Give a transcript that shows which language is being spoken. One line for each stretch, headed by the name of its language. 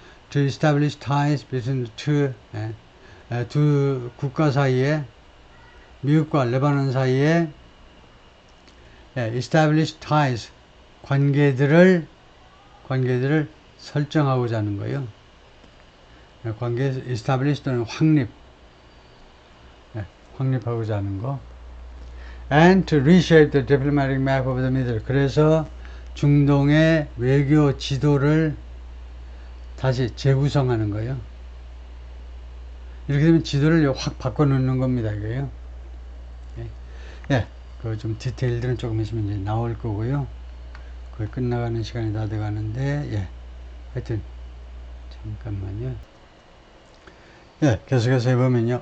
English: To establish ties between the
Korean: 두 국가 사이에 미국과 레바논 사이에
English: establish ties
Korean: 관계들을 설정하고자 하는 거예요. 관계 establish 또는 확립하고자 하는 거.
English: And to reshape the diplomatic map of the Middle.
Korean: 그래서 중동의 외교 지도를 다시 재구성하는 거예요. 이렇게 되면 지도를 확 바꿔놓는 겁니다. 이거요. 그 좀 디테일들은 조금 있으면 이제 나올 거고요. 거의 끝나가는 시간이 다 돼가는데, 하여튼, 잠깐만요. 계속해서 해보면요.